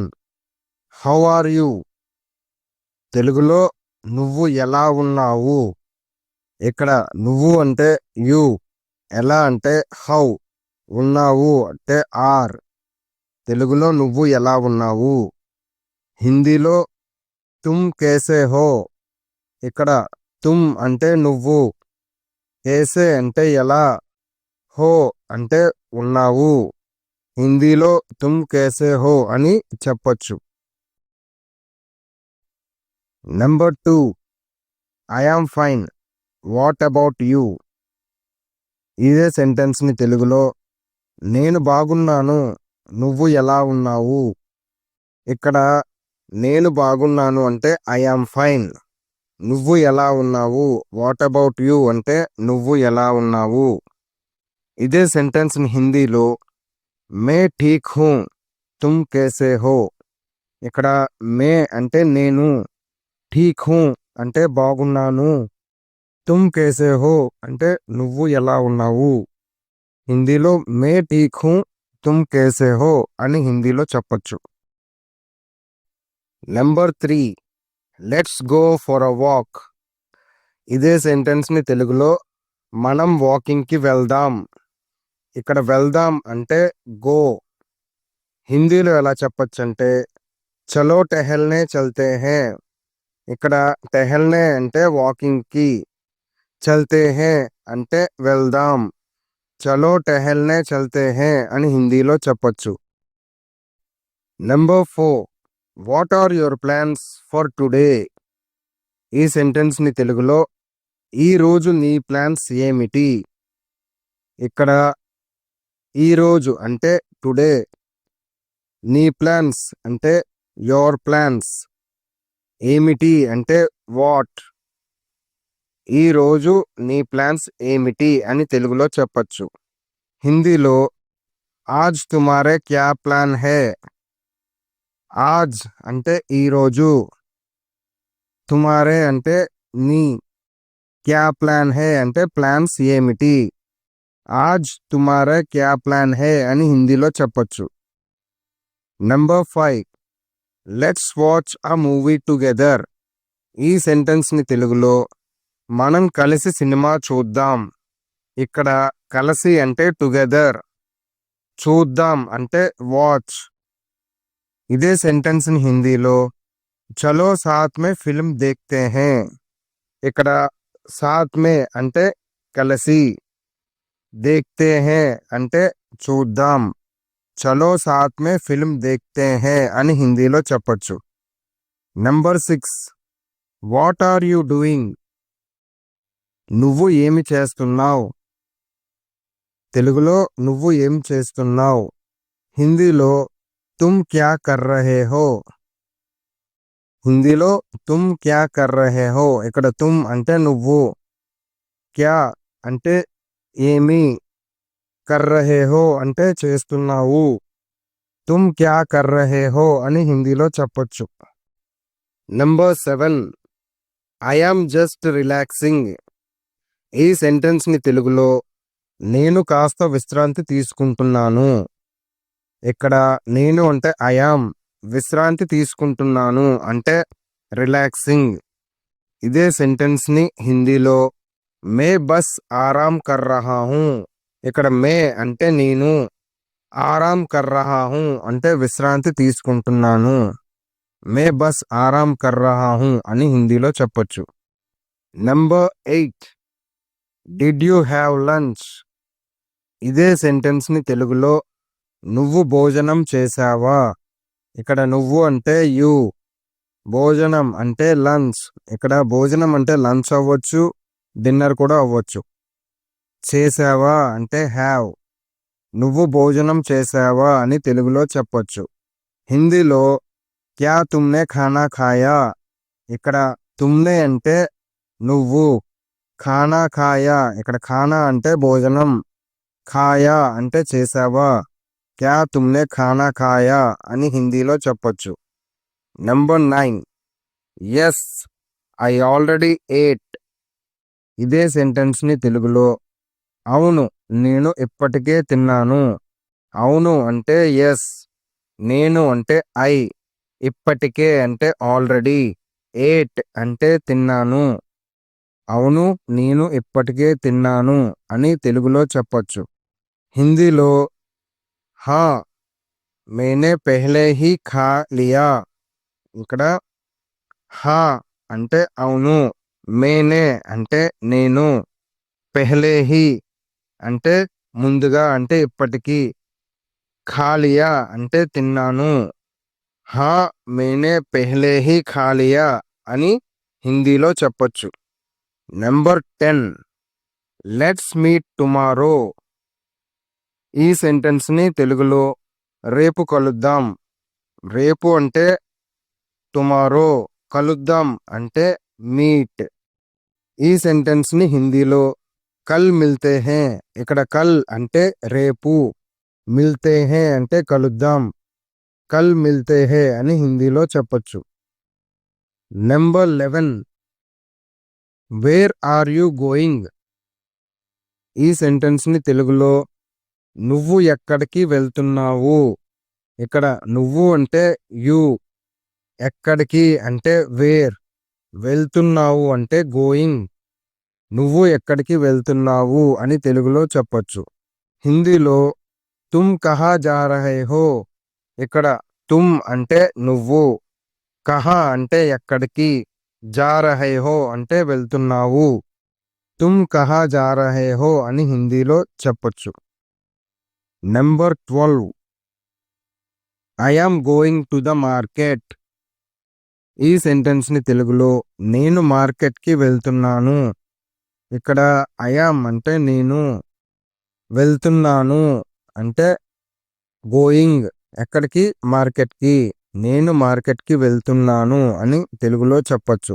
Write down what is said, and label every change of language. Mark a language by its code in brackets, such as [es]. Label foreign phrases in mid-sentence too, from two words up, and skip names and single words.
[en] how are you? [te] తెలుగులో నువ్వు ఎలా ఉన్నావు? ఇక్కడ నువ్వు అంటే యు, ఎలా అంటే హౌ, ఉన్నావు అంటే ఆర్. తెలుగులో నువ్వు ఎలా ఉన్నావు. హిందీలో [hi] तुम कैसे हो. [te] ఇక్కడ తుమ్ అంటే నువ్వు, కేసే అంటే ఎలా, హో అంటే ఉన్నావు. హిందీలో [hi] तुम कैसे हो [te] అని చెప్పొచ్చు. నెంబర్ 2. [en] I am fine. What about you? [te] ఇదే సెంటెన్స్ని తెలుగులో నేను బాగున్నాను, నువ్వు ఎలా ఉన్నావు. ఇక్కడ నేను బాగున్నాను అంటే [en] I am fine. [te] నువ్వు ఎలా ఉన్నావు, [en] what about you [te] అంటే నువ్వు ఎలా ఉన్నావు. ఇదే సెంటెన్స్ని హిందీలో [hi] मैं ठीक हूँ, तुम कैसे हो. [te] ఇక్కడ మే అంటే నేను, [hi] ठीक हूँ [te] అంటే బాగున్నాను, [hi] तुम कैसे हो [te] అంటే నువ్వు ఎలా ఉన్నావు. హిందీలో [hi] मैं ठीक हूँ, तुम कैसे हो [te] అని హిందీలో చెప్పొచ్చు. [en] Number 3. Let's go for a walk. [te] ఇదే సెంటెన్స్ని తెలుగులో మనం వాకింగ్కి వెళ్దాం. ఇక్కడ వెళ్దాం అంటే గో. హిందీలో ఎలా చెప్పొచ్చు అంటే [hi] चलो टहलने चलते हैं. [te] ఇక్కడ టెహల్నే అంటే వాకింగ్కి, [hi] चलते हैं [te] అంటే వెళ్దాం. [hi] चलो टहलने चलते हैं [te] అని హిందీలో చెప్పొచ్చు. నెంబర్ 4. [en] What are your plans for today? [te] ఈ సెంటెన్స్ని తెలుగులో ఈ రోజు నీ ప్లాన్స్ ఏమిటి? ఇక్కడ ఈ రోజు అంటే టుడే, నీ ప్లాన్స్ అంటే [en] your plans, [te] ఏమిటి అంటే వాట్. ఈ రోజు నీ ప్లాన్స్ ఏమిటి అని తెలుగులో చెప్పొచ్చు. [hi] హిందీలో आज तुम्हारे क्या प्लान है. [te] ఆజ్ అంటే ఈరోజు, తుమారే అంటే నీ, [hi] क्या प्लान है [te] అంటే ప్లాన్స్ ఏమిటి. [hi] आज तुम्हारे क्या प्लान है [te] అని హిందీలో చెప్పొచ్చు. [en] Number 5. Let's watch a movie together. [te] ఈ సెంటెన్స్ని తెలుగులో మనం కలిసి సినిమా చూద్దాం. ఇక్కడ కలిసి అంటే టుగెదర్, చూద్దాం అంటే వాచ్. ఇదే సెంటెన్స్ని హిందీలో [hi] चलो साथ में फिल्म देखते हैं. [te] ఇక్కడ [hi] साथ में [te] అంటే కలిసి, [hi] देखते हैं [te] అంటే చూద్దాం. [hi] चलो साथ में फिल्म देखते हैं [te] అని హిందీలో చెప్పొచ్చు. [en] Number 6. What are you doing? [te] నువ్వు ఏమి చేస్తున్నావు. తెలుగులో నువ్వు ఏం చేస్తున్నావు. [hi] హిందీలో तुम क्या कर रहे हो. హిందీలో तुम क्या कर रहे हो. [te] ఇక్కడ తుమ్ అంటే నువ్వు, క్యా అంటే ఏమి, [hi] कर रहे हो [te] అంటే చేస్తున్నావు. [hi] तुम क्या कर रहे हो [te] అని హిందీలో చెప్పొచ్చు. [en] Number 7. I am just relaxing. [te] ఈ సెంటెన్స్ని తెలుగులో నేను కాస్త విశ్రాంతి తీసుకుంటున్నాను. ఇక్కడ నేను అంటే [en] I am, [te] విశ్రాంతి తీసుకుంటున్నాను అంటే రిలాక్సింగ్. ఇదే సెంటెన్స్ని హిందీలో [hi] मैं बस आराम कर रहा हूँ. [te] ఇక్కడ మే అంటే నేను, [hi] आराम कर रहा हूँ [te] అంటే విశ్రాంతి తీసుకుంటున్నాను. [hi] मैं बस आराम कर रहा हूँ [te] అని హిందీలో చెప్పొచ్చు. [en] Number 8. Did you have lunch? [te] ఇదే సెంటెన్స్ని తెలుగులో నువ్వు భోజనం చేశావా. ఇక్కడ నువ్వు అంటే యు, భోజనం అంటే లంచ్. ఇక్కడ భోజనం అంటే లంచ్ అవ్వచ్చు, డిన్నర్ కూడా అవ్వచ్చు. చేశావా అంటే హ్యావ్. నువ్వు భోజనం చేశావా అని తెలుగులో చెప్పొచ్చు. [hi] హిందీలో क्या तुमने खाना खाया. [te] ఇక్కడ తుమ్నే అంటే నువ్వు, [hi] खाना खाया, [te] ఇక్కడ ఖానా అంటే భోజనం, ఖాయా అంటే చేసావా. [hi] क्या तुमने खाना खाया [te] అని హిందీలో చెప్పొచ్చు. [en] Number 9, yes I already ate. [te] ఇదే సెంటెన్స్ని తెలుగులో అవును నేను ఇప్పటికే తిన్నాను. అవును అంటే ఎస్, నేను అంటే ఐ, ఇప్పటికే అంటే ఆల్రెడీ, ఏట్ అంటే తిన్నాను. అవును నేను ఇప్పటికే తిన్నాను అని తెలుగులో చెప్పొచ్చు. [hi] హిందీలో हाँ मैंने पहले ही खा लिया. [te] ఇక్కడ హా అంటే అవును, మేనే అంటే నేను, [hi] पहले ही [te] అంటే ముందుగా అంటే ఇప్పటికీ, [hi] खा लिया [te] అంటే తిన్నాను. [hi] हाँ मैंने पहले ही खा लिया [te] అని హిందీలో చెప్పొచ్చు. [en] Number 10, let's meet tomorrow. [te] ఈ సెంటెన్స్ని తెలుగులో రేపు కలుద్దాం. రేపు అంటే టుమారో, కలుద్దాం అంటే మీట్. ఈ సెంటెన్స్ని హిందీలో [hi] कल मिलते हैं. [te] ఇక్కడ కల్ అంటే రేపు, [hi] मिलते हैं [te] అంటే కలుద్దాం, [hi] कल मिलते हैं [te] అని హిందీలో చెప్పొచ్చు. [en] Number 11, where are you going. [te] ఈ సెంటెన్స్ని తెలుగులో నువ్వు ఎక్కడికి వెళ్తున్నావు. ఇక్కడ నువ్వు అంటే యు, ఎక్కడికి అంటే వేర్, వెళ్తున్నావు అంటే గోయింగ్. నువ్వు ఎక్కడికి వెళ్తున్నావు అని తెలుగులో చెప్పొచ్చు. [hi] హిందీలో तुम कहाँ जा रहे हो. [te] ఇక్కడ తుమ్ అంటే నువ్వు, కహా అంటే ఎక్కడికి, [hi] जा रहे हो [te] అంటే వెళ్తున్నావు. [hi] तुम कहाँ जा रहे हो [te] అని హిందీలో చెప్పొచ్చు. నెంబర్ 12, [en] I am going to the market. [te] ఈ సెంటెన్స్ని తెలుగులో నేను మార్కెట్కి వెళ్తున్నాను. ఇక్కడ [en] I am [te] అంటే నేను, వెళ్తున్నాను అంటే గోయింగ్, ఎక్కడికి మార్కెట్కి, నేను మార్కెట్కి వెళ్తున్నాను అని తెలుగులో చెప్పొచ్చు.